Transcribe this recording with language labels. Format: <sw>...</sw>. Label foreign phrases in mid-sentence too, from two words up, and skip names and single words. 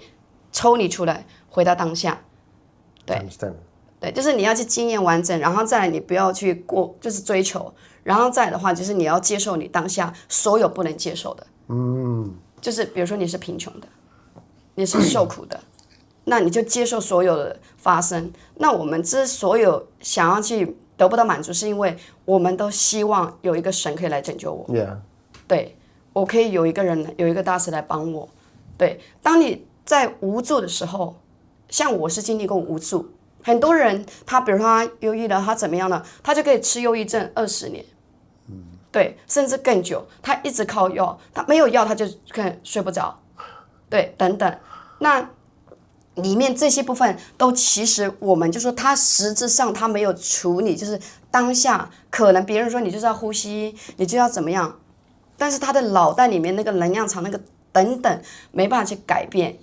<zh>抽你出來，回到當下，對，就是你要去經驗完整，然後再來你不要去就是追求，然後再來的話就是你要接受你當下所有不能接受的，就是比如說你是貧窮的，你是受苦的，那你就接受所有的發生。那我們之所有想要去得不到滿足，是因為我們都希望有一個神可以來拯救我，對，我可以有一個人有一個大師來幫我，對，當你在無助的時候，像我是經歷過無助，很多人他比如說他憂鬱了，他怎麼樣了，他就可以吃憂鬱症20年，對，甚至更久，他一直靠藥，他沒有藥他就可能睡不着，對，等等，那裡面這些部分都其實我們就說他實質上他沒有處理，就是當下可能別人說你就是要呼吸，你就要怎麼樣，但是他的腦袋裡面那個能量場那個等等沒辦法去改變。</zh>